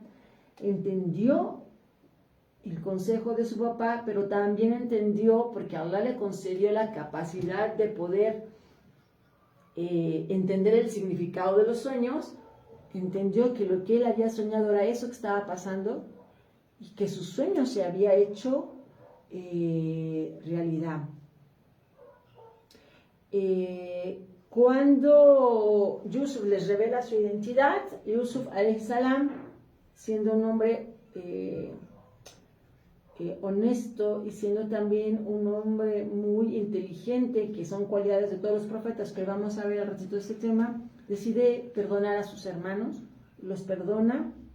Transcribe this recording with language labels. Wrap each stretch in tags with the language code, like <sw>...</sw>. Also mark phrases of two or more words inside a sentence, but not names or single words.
<es>Entendió el consejo de su papá, pero también entendió, porque Allah le concedió la capacidad de poder entender el significado de los sueños, entendió que lo que él había soñado era eso que estaba pasando y que su sueño se había hecho realidad. Cuando Yusuf les revela su identidad,</es> <ar>Yusuf عليه السلام,</ar> <es>siendo un hombre honesto y siendo también un hombre muy inteligente, que son cualidades de todos los profetas que vamos a ver al ratito de este tema, decide perdonar a sus hermanos, los perdona,</es>